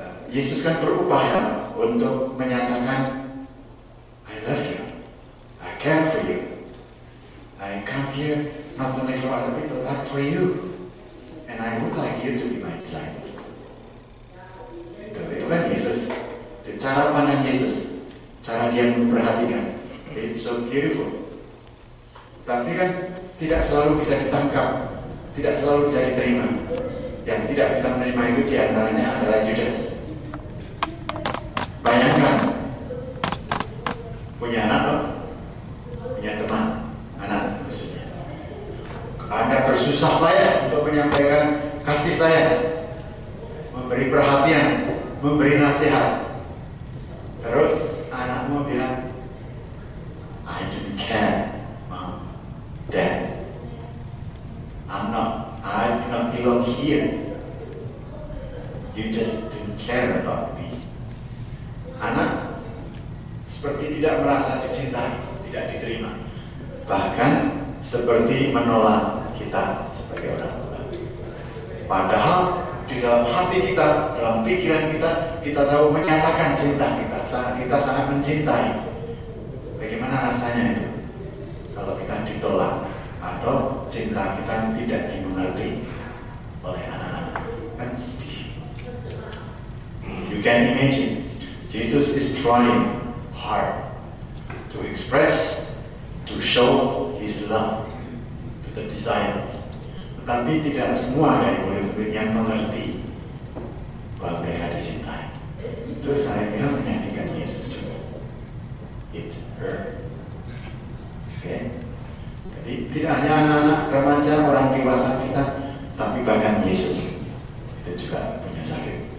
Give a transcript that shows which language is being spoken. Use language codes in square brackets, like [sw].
[id] Yesus kan berupaya untuk menyatakan, [en] I love you, I care for you, I come here not only for other people but for you, and I would like you to be my disciples. [id] Itu kan Yesus, itu cara pandang Yesus, cara dia memperhatikan. [en] It's so beautiful. [id] Tapi kan tidak selalu bisa ditangkap, tidak selalu bisa diterima. Yang tidak bisa menerima itu diantaranya adalah Yudas. Bayangkan punya anak loh, punya teman, anak khususnya. Anda bersusah payah untuk menyampaikan kasih sayang, memberi perhatian, memberi nasihat. Terus anakmu bilang, [en] I don't care, Mom, Dad. I do not belong here. You just don't care about me. [id] Anak seperti tidak merasa dicintai, tidak diterima, bahkan seperti menolak kita sebagai orang tua. Padahal di dalam hati kita, dalam pikiran kita, kita tahu menyatakan cinta kita. Kita sangat mencintai. Bagaimana rasanya itu kalau kita ditolak atau cinta kita tidak dimengerti oleh anak-anak? Kan sedih. [en] You can imagine. Jesus is trying hard to express, to show His love to the disciples. [id] Tetapi tidak semua dari murid-murid yang mengerti bahwa mereka dicintai. Itu saya kira menyakitkan Yesus juga. [en] It hurt. [id] Okay? Jadi tidak hanya anak-anak, remaja, orang dewasa kita, tapi bahkan Yesus itu juga punya sakit.